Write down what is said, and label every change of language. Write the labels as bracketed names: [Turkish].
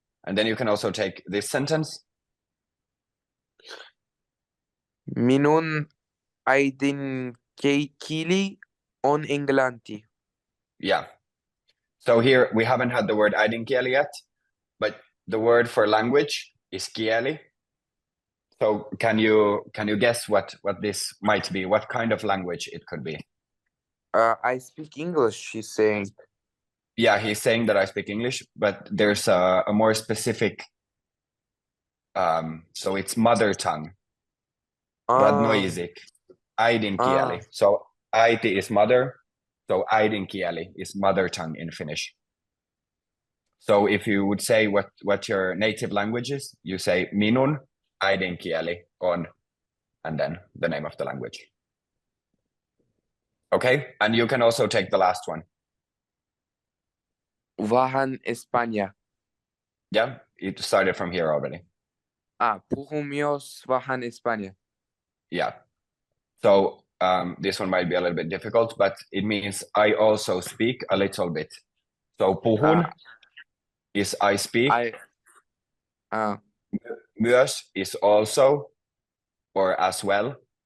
[English] And then you can also take this sentence. [Finnish] Minun äidinkieli on englanti. [English] Yeah. So here we haven't had the word äidinkieli yet, but the word for language is kieli. So can you guess what this might be? What kind of language it could be? I speak English, he's saying. Yeah, he's saying that I speak English, but there's a more specific. So it's mother tongue. Radnoisik, äidinkieli. So äiti is mother, so äidinkieli is mother tongue in Finnish. So if you would say what your native language is, you say [Finnish] minun äidinkieli on, [English] and then the name of the language. Okay, and you can also take the last one. [Finnish] Vähän Espanja. [English] Yeah, it started from here already. [Finnish] Puhun myös vähän Espanja. [English] Yeah. So this one might be a little bit difficult, but it means I also speak a little bit. So puhun is I speak. Myös is also or as well.